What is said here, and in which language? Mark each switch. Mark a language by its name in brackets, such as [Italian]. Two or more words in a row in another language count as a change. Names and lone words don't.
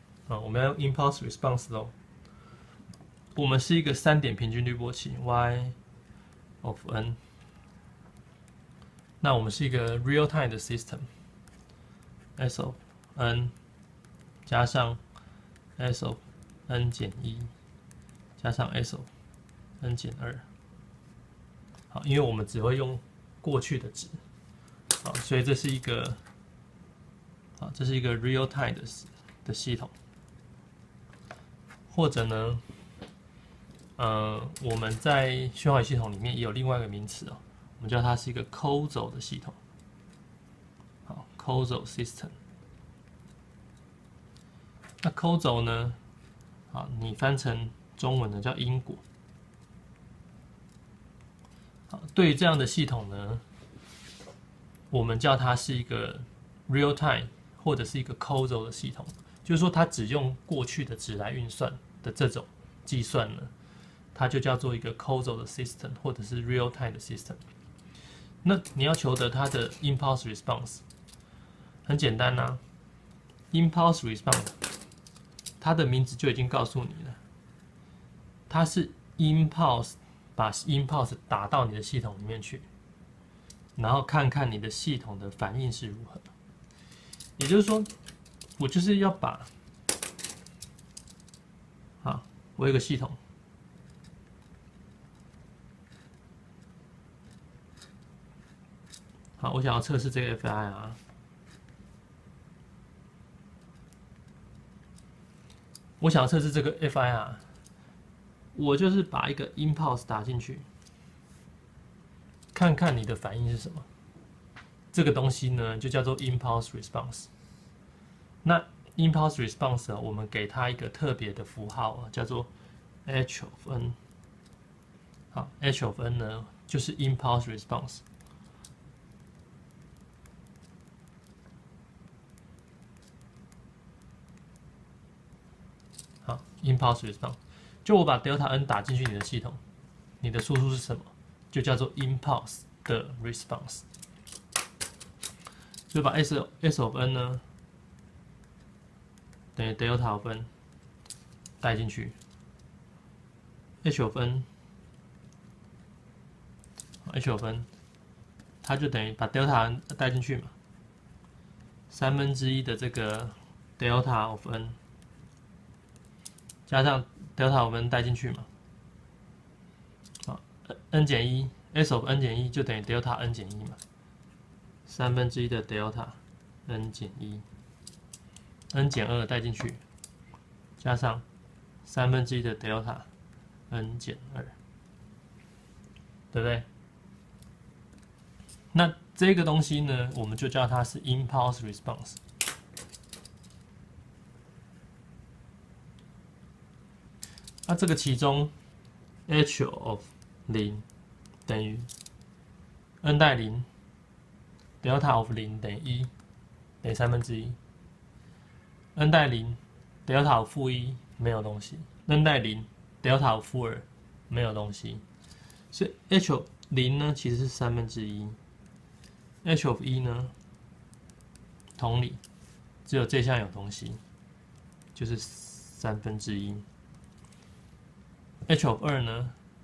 [Chinese] 我們要用 [English] impulse response [Chinese] 咯。我們是一個3點平均濾波器 [English] y of n， [Chinese] 那我們是一個 [English] real time [Chinese] 的 system [English] s of n [Chinese] 加上 [English] s of n [Chinese] 減1加上 [English] s of n [Chinese] 減2。好，因為我們只會用過去的值，好，所以這是一個，好，這是一個 [English] real time [Chinese] 的系統，或者呢，我們在讯号系統裡面也有另外一個名詞哦，我們叫它是一個 causal 的系統，好 ， [English] causal system。 [Chinese] 那 causal 呢，好，你翻成中文呢叫因果。對於這樣的系統呢，我們叫它是一個 [English] real time [Chinese] 或者是一個 causal 的系統，就是說它只用過去的值來運算的這種計算呢，它就叫做一個 causal 的 system 或者是 [English] real time [Chinese] 的 system。那你要求得它的 [English] impulse response， [Chinese] 很簡單啊 ， [English] impulse response [Chinese] 它的名字就已經告訴你了，它是 impulse。把 impulse 打到你的系統裡面去，然後看看你的系統的反應是如何。也就是說，我就是要把，好，我有一個系統，好，我想要測試這個 FIR， 我想要測試這個 FIR。我就是把一個 impulse 打進去，看看你的反應是什麼。這個東西呢，就叫做 [English] impulse response。 [Chinese] 那 [English] impulse response [Chinese] 我們給它一個特別的符號叫做 [English] h of n。 [Chinese] 好 ， [English] h of n [Chinese] 呢，就是 [English] impulse response。 [Chinese] 好 ， [English] impulse response。 [Chinese] 就我把 [English] delta n [Chinese] 打進去你的系統，你的输出是什麼？就叫做 impulse 的 response。所以把 [English] s of n [Chinese] 呢等於 [English] delta of n [Chinese] 帶進去 ， [English] h of n [Chinese] 它就等於把 [English] delta n [Chinese] 帶進去嘛，1/3的這個 [English] delta of n [Chinese] 加上 [English] delta of n [Chinese] 帶進去嘛，好 ，n 減1 ， [English] s of n [Chinese] 減1就等於 [English] delta n [Chinese] 減1嘛，1/3的 [English] delta n [Chinese] 減1，n 減2帶進去，加上1/3的 [English] delta n [Chinese] 減2，對不對？那這個東西呢，我們就叫它是 [English] impulse response。 [Chinese] 那這個其中 [English] h of 0 [Chinese] 等於 n 代0 [English] delta of 0 [Chinese] 等於1，等於1/3。n 代0 [English] delta of -1 [Chinese] 沒有東西 ，n 代0 [English] delta of -2 [Chinese] 沒有東西，所以 [English] h of 0 [Chinese] 呢其實是1/3， [English] h of 1 [Chinese] 呢，同理只有這項有東西，就是1/3。 [English] h of 2 [Chinese] 呢，